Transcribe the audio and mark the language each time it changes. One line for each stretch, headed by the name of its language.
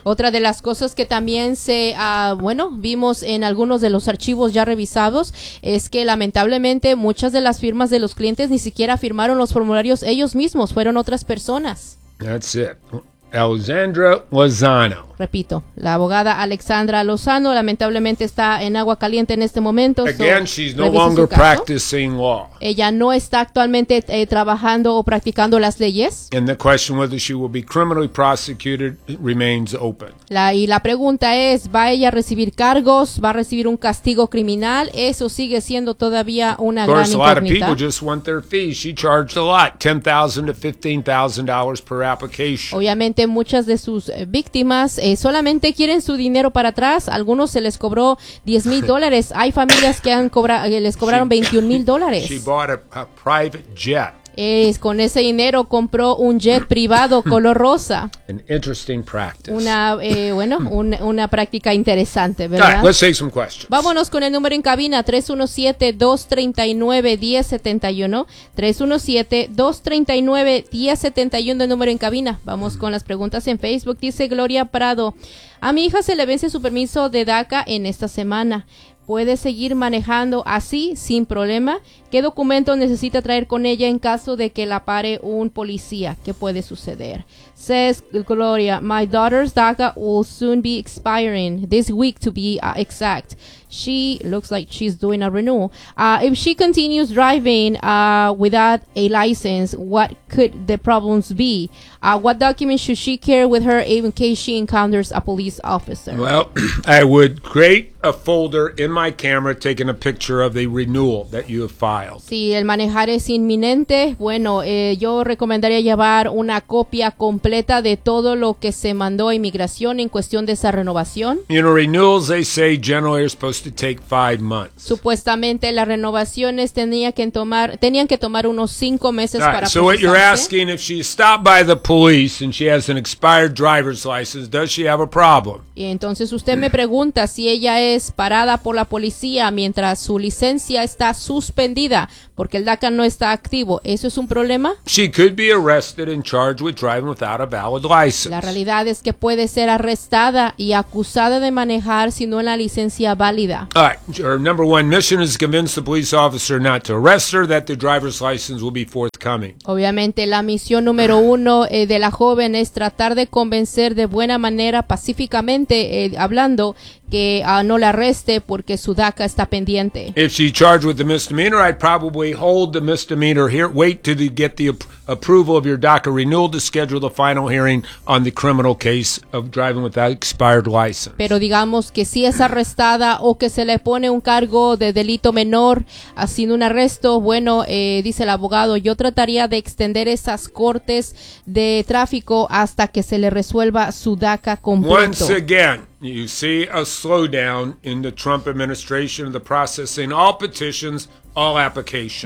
Spanish: Otra de las cosas que también se vimos en algunos de los archivos ya revisados es que lamentablemente muchas de las firmas de los clientes ni siquiera firmaron los formularios ellos mismos, fueron otras personas.
English: That's it. Alexandra Lozano.
Spanish: Repito, la abogada Alexandra Lozano lamentablemente está en agua caliente en este momento.
English: Again, she's no longer practicing law.
Spanish: Ella no está actualmente trabajando o practicando las leyes.
English: And the question whether she will be criminally prosecuted remains open.
Spanish: La pregunta es, ¿va ella a recibir cargos? ¿Va a recibir un castigo criminal? Eso sigue siendo todavía una gran incógnita.
English: Of course, a lot of people just want their fees. She charged a lot, $10,000 to $15,000 per application.
Spanish: Obviamente, muchas de sus víctimas solamente quieren su dinero para atrás. Algunos se les cobró $10,000. Hay familias que les cobraron $21,000.
English: She bought a private jet.
Spanish: Con ese dinero compró un jet privado color rosa.
English: An interesting practice.
Spanish: Una práctica interesante, ¿verdad?
English: All right, let's take some questions.
Spanish: Vámonos con el número en cabina, 317-239-1071. 317-239-1071, el número en cabina. Vamos con las preguntas en Facebook. Dice Gloria Prado, a mi hija se le vence su permiso de DACA en esta semana. ¿Puede seguir manejando así sin problema? ¿Qué documento necesita traer con ella en caso de que la pare un policía? ¿Qué puede suceder?
English: Says Gloria, my daughter's DACA will soon be expiring, this week to be exact. She looks like she's doing a renewal. If she continues driving without a license, what could the problems be? What documents should she carry with her in case she encounters a police officer? Well, I would create a folder in my camera taking a picture of the renewal that you have filed.
Spanish: Si el manejar es inminente, bueno, yo recomendaría llevar una copia completa de todo lo que se mandó a inmigración en cuestión de esa renovación.
English: You know, renewals, they say, generally are supposed to take 5 months.
Spanish: Supuestamente las renovaciones tenían que tomar unos 5 meses para procesarse.
English: So what you're asking, if she's stopped by the police and she has an expired driver's license, does she have a problem?
Spanish: Y entonces usted me pregunta si ella es parada por la policía mientras su licencia está suspendida porque el DACA no está activo. ¿Eso es un problema?
English: She could be arrested and charged with driving without a valid license.
Spanish: La realidad es que puede ser arrestada y acusada de manejar sin una licencia válida.
English: All right. Her number one mission is to convince the police officer not to arrest her, that the driver's license will be forthcoming.
Spanish: Obviamente, la misión número uno de la joven es tratar de convencer de buena manera, pacíficamente hablando, que no la arreste porque su DACA está pendiente.
English: If she charged with the misdemeanor, I'd probably hold the misdemeanor here, wait till you get the approval of your DACA renewal to schedule the final hearing on the criminal case of driving without expired license.
Spanish: Pero digamos que si es arrestada o que se le pone un cargo de delito menor haciendo un arresto, bueno, dice el abogado, yo trataría de extender esas cortes de tráfico hasta que se le resuelva su DACA completo.
English: Once again, you see a slowdown in the Trump administration of the processing all petitions, all applications.